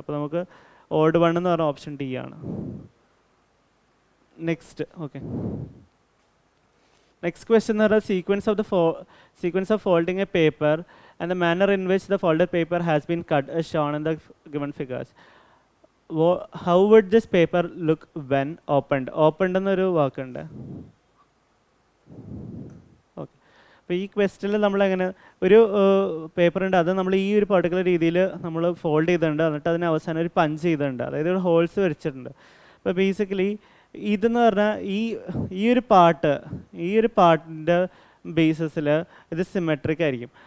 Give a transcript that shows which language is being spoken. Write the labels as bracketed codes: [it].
[ml] അപ്പോൾ നമുക്ക് odd one എന്ന് പറഞ്ഞ ഓപ്ഷൻ ഡി ആണ്. നെക്സ്റ്റ്, ഓക്കെ, നെക്സ്റ്റ് ക്വസ്റ്റ്യൻ എന്ന് പറഞ്ഞാൽ [en] Sequence of folding a paper and the manner in which the folded paper has been cut as shown in the given figures. How would this paper look when opened? [ml] Opened എന്നൊരു വാക്കുണ്ട്. Okay, അപ്പോൾ ഈ ക്വസ്റ്റ്യനിൽ നമ്മളെങ്ങനെ ഒരു paper ഉണ്ട്, അത് നമ്മൾ ഈ ഒരു പർട്ടിക്കുലർ രീതിയിൽ നമ്മൾ ഫോൾഡ് ചെയ്തിട്ടുണ്ട്, എന്നിട്ട് അതിന് അവസാനം ഒരു പഞ്ച് ചെയ്തിട്ടുണ്ട്, അതായത് ഒരു ഹോൾസ് വരച്ചിട്ടുണ്ട്. അപ്പോൾ ബേസിക്കലി ഇതെന്ന് പറഞ്ഞാൽ ഈ ഒരു പാർട്ടിൻ്റെ ബേസിസിൽ ഇത് സിമെട്രിക് ആയിരിക്കും.